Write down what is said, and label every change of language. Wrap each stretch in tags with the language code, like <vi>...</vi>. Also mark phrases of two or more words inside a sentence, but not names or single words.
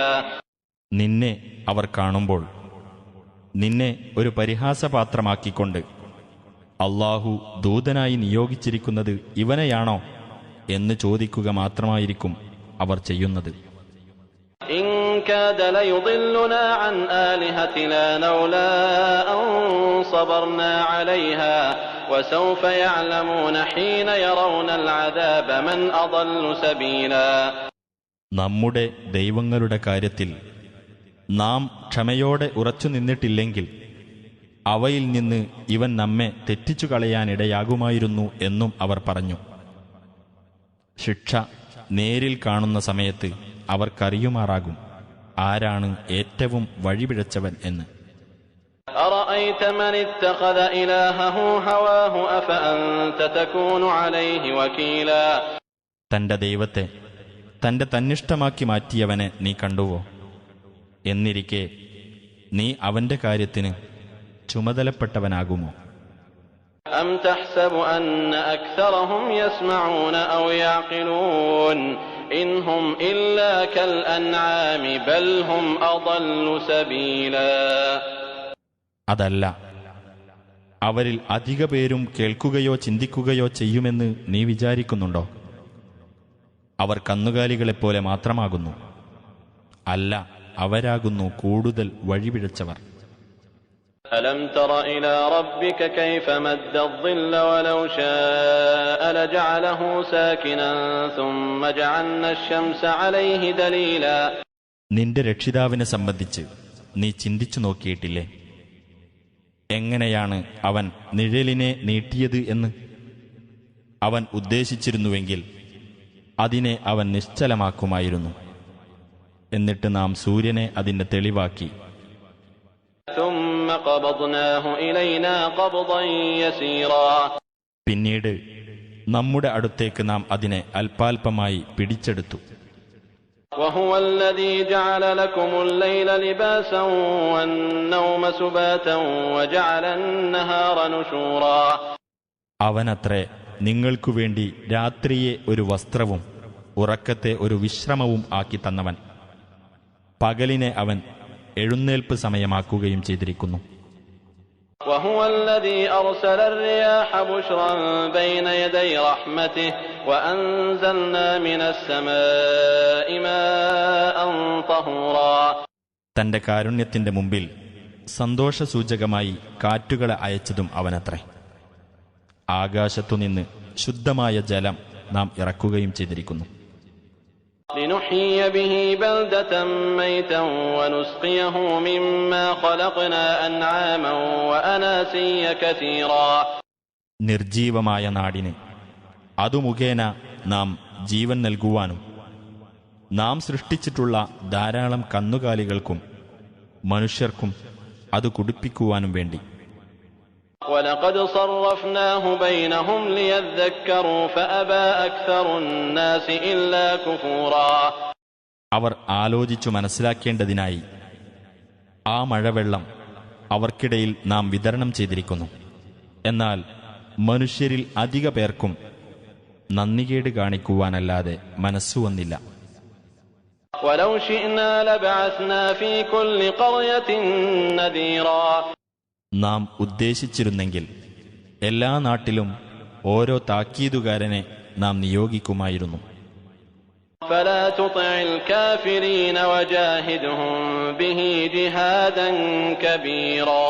<ml>നിന്നെ അവർ കാണുമ്പോൾ നിന്നെ ഒരു പരിഹാസപാത്രമാക്കിക്കൊണ്ട് അല്ലാഹു ദൂതനായി നിയോഗിച്ചിരിക്കുന്നത് ഇവനെയാണോ എന്ന് ചോദിക്കുക മാത്രമായിരിക്കും അവർ ചെയ്യുന്നത്.</ml> <ar>إِن كَادَ لَيُضِلُّنَا عَنْ آلِهَتِنَا لَوْلَا أَن صَبَرْنَا عَلَيْهَا وَسَوْفَ يَعْلَمُونَ حِينَ يَرَوْنَ الْعَذَابَ مَنْ أَضَلُّ سَبِيلًا.</ar> <ml>നമ്മുടെ ദൈവങ്ങളുടെ കാര്യത്തിൽ നാം ക്ഷമയോടെ ഉറച്ചു നിന്നിട്ടില്ലെങ്കിൽ അവയിൽ നിന്ന് ഇവൻ നമ്മെ തെറ്റിച്ചു കളയാനിടയാകുമായിരുന്നു എന്നും അവർ പറഞ്ഞു. ശിക്ഷ നേരിൽ കാണുന്ന സമയത്ത് അവർക്കറിയുമാറാകും ആരാണ് ഏറ്റവും വഴിപിഴച്ചവൻ എന്ന്.</ml> <ar>أرأيت من اتخذ إلهه هواه أفأنت تكون عليه وكيلا</ar> <ml>തന്റെ ദൈവത്തെ തന്റെ തന്നിഷ്ടമാക്കി മാറ്റിയവനെ നീ കണ്ടുവോ? എന്നിരിക്കെ നീ അവന്റെ കാര്യത്തിന് ചുമതലപ്പെട്ടവനാകുമോ?</ml> <ar>أم تحسب أن أكثرهم يسمعون أو يعقلون إن هم إلا كالأنعام بل هم أضل سبيلا</ar> <ml>അതല്ല, അവരിൽ അധിക പേരും കേൾക്കുകയോ ചിന്തിക്കുകയോ ചെയ്യുമെന്ന് നീ വിചാരിക്കുന്നുണ്ടോ? അവർ കന്നുകാലികളെപ്പോലെ മാത്രമാകുന്നു. അല്ല, അവരാകുന്നു കൂടുതൽ വഴിപിഴച്ചവർ.</ml> <ar>ألم تر إلى ربك كيف مد الظل ولو شاء لجعله ساكنا ثم جعلنا الشمس عليه دليلا</ar> <ml>നിന്റെ രക്ഷിതാവിനെ സംബന്ധിച്ച് നീ ചിന്തിച്ചു നോക്കിയിട്ടില്ലേ? എങ്ങനെയാണ് അവൻ നിഴലിനെ നീട്ടിയത് എന്ന്? അവൻ ഉദ്ദേശിച്ചിരുന്നുവെങ്കിൽ അതിനെ അവൻ നിശ്ചലമാക്കുമായിരുന്നു. എന്നിട്ട് നാം സൂര്യനെ അതിന്റെ തെളിവാക്കി.</ml> <ar>ثم قبضناه إلينا قبضا يسيرا</ar> <ml>പിന്നീട് നമ്മുടെ അടുത്തേക്ക് നാം അതിനെ അല്പാൽപമായി പിടിച്ചെടുത്തു.</ml> <ar>وهو الذي جعل لكم الليل لباسا والنوم سباتا وجعل النهار نشورا</ar> <ml>അവനത്രേ നിങ്ങൾക്കുവേണ്ടി രാത്രിയെ ഒരു വസ്ത്രവും ഉറക്കത്തെ ഒരു വിശ്രമവും ആക്കി തന്നവൻ. പകലിനെ അവൻ എഴുന്നേൽപ്പ് സമയമാക്കുകയും ചെയ്തിരിക്കുന്നു.</ml> <ar>وهو الذي أرسل الرياح بشرا بين يدي رحمته وأنزلنا من السماء ماء طهورا</ar> <ml>തന്റെ കാരുണ്യത്തിന്റെ മുമ്പിൽ സന്തോഷസൂചകമായി കാറ്റുകളെ അയച്ചതും അവനത്രേ. ആകാശത്തുനിന്ന് ശുദ്ധമായ ജലം നാം ഇറക്കുകയും ചെയ്തിരിക്കുന്നു.</ml> <ar>لنحيي به بلدة ميتا ونسقيه مما خلقنا أنعاما وأناسيا كثيرا</ar> <ml>നിർജീവമായ നാടിന് അതു മുഖേന നാം ജീവൻ നൽകുവാനും നാം സൃഷ്ടിച്ചിട്ടുള്ള ധാരാളം കന്നുകാലികൾക്കും മനുഷ്യർക്കും അത് കുടിപ്പിക്കുവാനും വേണ്ടി.</ml> <ar>ولقد صرفناه بينهم ليذكروا فأبى أكثر الناس إلا كفورا</ar> <ml>അവർ ആലോചിച്ചു മനസ്സിലാക്കേണ്ടതിനായി ആ മഴവെള്ളം അവർക്കിടയിൽ നാം വിതരണം ചെയ്തിരിക്കുന്നു. എന്നാൽ മനുഷ്യരിൽ അധിക പേർക്കും നന്ദികേട് കാണിക്കുവാനല്ലാതെ മനസ്സുവന്നില്ല.</ml> <ar>ولو شئنا لبعثنا في كل قرية نذيرا</ar> <ml>നാം ഉദ്ദേശിച്ചിരുന്നെങ്കിൽ എല്ലാ നാട്ടിലും ഓരോ താക്കീതുകാരനെ നാം നിയോഗിക്കുമായിരുന്നു.</ml> <ar>فلا تطع الكافرين وجاهدهم به جهادا كبيرا</ar>